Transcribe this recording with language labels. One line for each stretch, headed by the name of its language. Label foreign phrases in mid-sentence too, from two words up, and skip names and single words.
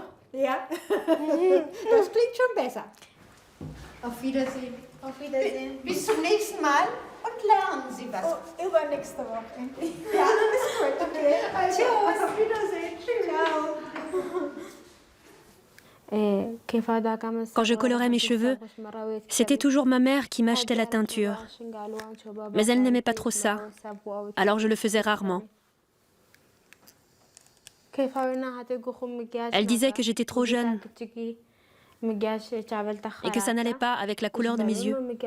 German: Ja, das klingt schon besser. Auf Wiedersehen. Auf Wiedersehen. Bis zum nächsten Mal und lernen Sie was. Oh, übernächste Woche. Ja, ist gut. Okay. Also, tschüss. Auf Wiedersehen. Tschüss.
French: Quand je colorais mes cheveux, c'était toujours ma mère qui m'achetait la teinture. Mais elle n'aimait pas trop ça, alors je le faisais rarement. Elle disait que j'étais trop jeune et que ça n'allait pas avec la couleur de mes yeux.